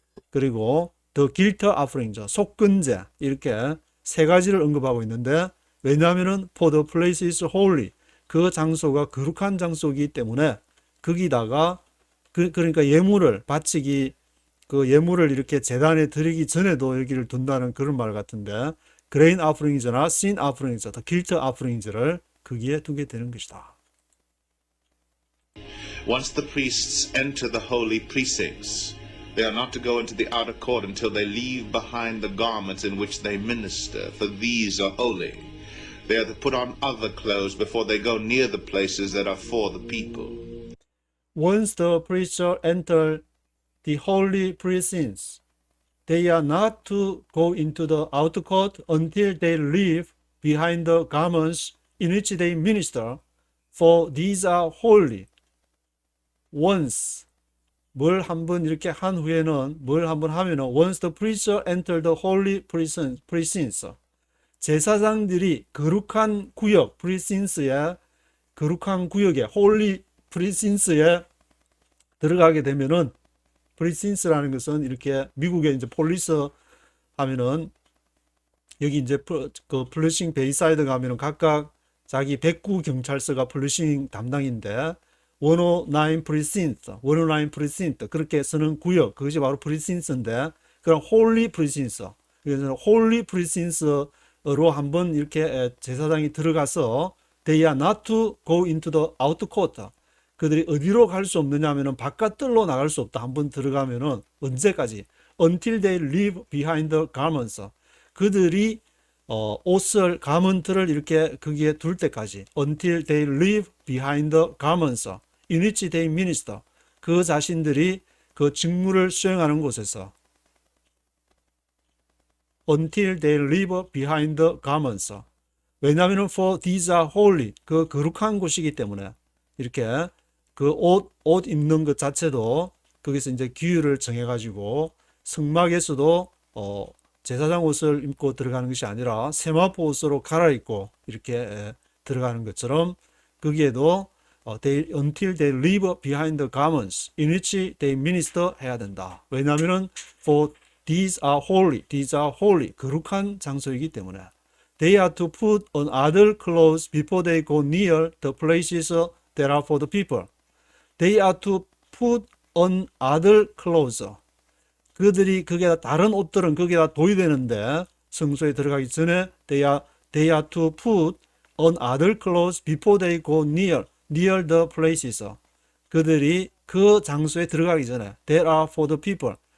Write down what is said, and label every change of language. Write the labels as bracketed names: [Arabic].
[Korean] 그리고 the guilt offerings, 속근제 이렇게 세 가지를 언급하고 있는데 왜냐하면은 [English] for the place is holy [Korean] 그 장소가 거룩한 장소이기 때문에 거기다가 그러니까 예물을 바치기 그 예물을 이렇게 제단에 드리기 전에도 여기를 둔다는 그런 말 같은데 grain offerings나 sin offerings, guilt offerings를 거기에 두게 되는 것이다. [English] Once the priests enter the holy precincts, they are not to go into the outer court until they leave behind the garments in which they minister, for these are holy. They are to put on other clothes before they go near the places that are for the people. Once the priests enter the holy precincts, they are not to go into the outer court until they leave behind the garments in which they minister, for these are holy. [Korean] Once 뭘 한번 이렇게 한 후에는 뭘 한번 하면은 [English] once the priests enter the holy precincts [Korean] 제사장들이 거룩한 구역 precincts에 거룩한 구역에 holy precincts에 들어가게 되면은 precincts라는 것은 이렇게 미국에 이제 폴리스 하면은 여기 이제 그 플러싱 베이사이드 가면은 각각 자기 백구 경찰서가 폴리싱 담당인데 109 precinct, 109 precinct 그렇게 쓰는 구역, 그것이 바로 precinct인데 그런 holy precinct, 그래서 holy precinct로 한번 이렇게 제사장이 들어가서 [English] they are not to go into the outer court. [Korean] 그들이 어디로 갈 수 없느냐 하면은 바깥들로 나갈 수 없다. 한번 들어가면은 언제까지? [English] Until they leave behind the garments. [Korean] 그들이 옷을 가먼트를 이렇게 거기에 둘 때까지 [English] until they leave behind the garments in which they minister. [Korean] 그 자신들이 그 직무를 수행하는 곳에서 [English] until they leave behind the garments. [Korean] 왜냐하면 [English] for these are holy. [Korean] 그 거룩한 곳이기 때문에 이렇게 그 옷 입는 것 자체도 거기서 이제 규율을 정해가지고 성막에서도 제사장 옷을 입고 들어가는 것이 아니라 세마포 옷으로 갈아입고 이렇게 들어가는 것처럼 거기에도 [English] until they leave behind the garments in which they minister [Korean] 해야 된다. 왜냐하면 [English] for these are holy [Korean] 거룩한 장소이기 때문에 [English] they are to put on other clothes before they go near the places that are for the people. They are to put on other clothes. [Korean] 그들이 거기에다 다른 옷들은 거기에다 도의되는데 성소에 들어가기 전에 [English] they are to put on other clothes before they go near the places. [Korean] 그들이 그 장소에 들어가기 전에 [English] that are for the people.